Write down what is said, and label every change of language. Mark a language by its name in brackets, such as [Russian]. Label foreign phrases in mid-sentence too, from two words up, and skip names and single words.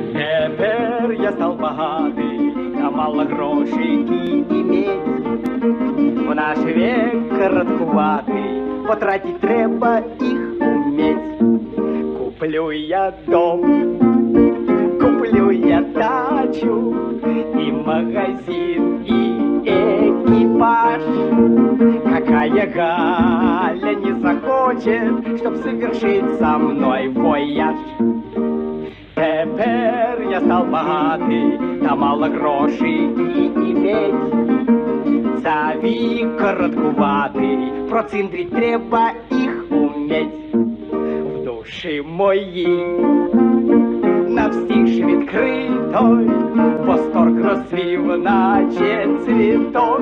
[Ukrainian] Тепер я став багатий, та мало грошей іметь. [Russian] В наш век короткуватий, потратить [Ukrainian] треба їх [Russian] уметь. Куплю я дом, куплю я дачу, и магазин, и экипаж. Какая Галя не захочет, чтоб совершить со мной вояж? [Ukrainian] Тепер я став багатий, та мало грошей іметь. За вік короткуватий, проциндрить треба їх уметь. В душі моїй на всіх ж відкритий восторг розцвів, наче цвіток.